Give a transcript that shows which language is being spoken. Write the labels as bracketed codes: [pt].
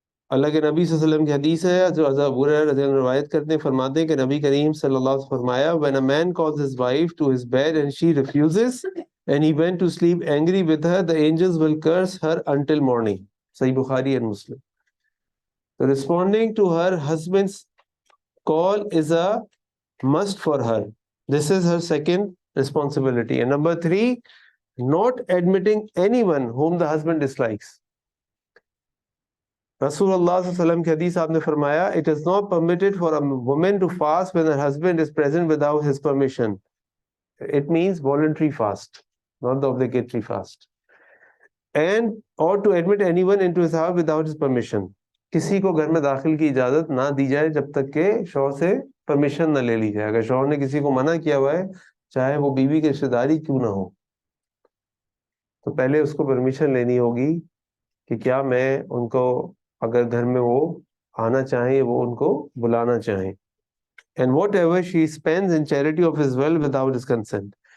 [ur] اللہ کے نبی صلی اللہ علیہ وسلم کی حدیث ہے جو ابو ہریرہ رضی اللہ عنہ روایت کرتے ہیں، فرماتے ہیں کہ نبی کریم صلی اللہ علیہ وسلم فرمایا [en] when a man calls his wife to his bed and she refuses and he went to sleep angry with her, the angels will curse her until morning. Sahih Bukhari and Muslim. So responding to her husband's call is a must for her. This is her second responsibility. And number 3, not admitting anyone whom the husband dislikes. [ur] رسول اللہ صلی اللہ علیہ وسلم کی حدیث آپ نے فرمایا [en] it is not permitted for a woman to fast when her husband is present without his permission. It means voluntary fast, not the obligatory fast. And or to admit anyone into his house without his permission. [ur] کسی کو گھر میں داخل کی اجازت نہ دی جائے جب تک کہ شوہر سے پرمیشن نہ لے لی جائے۔ اگر شوہر نے کسی کو منع کیا ہوا ہے چاہے وہ بیوی کی رشتہ داری کیوں نہ ہو، تو پہلے اس کو پرمیشن لینی ہوگی کہ کیا میں ان کو، اگر گھر میں وہ آنا چاہیں، وہ ان کو بلانا چاہیں۔ [en] And whatever she spends in charity of his wealth without his consent.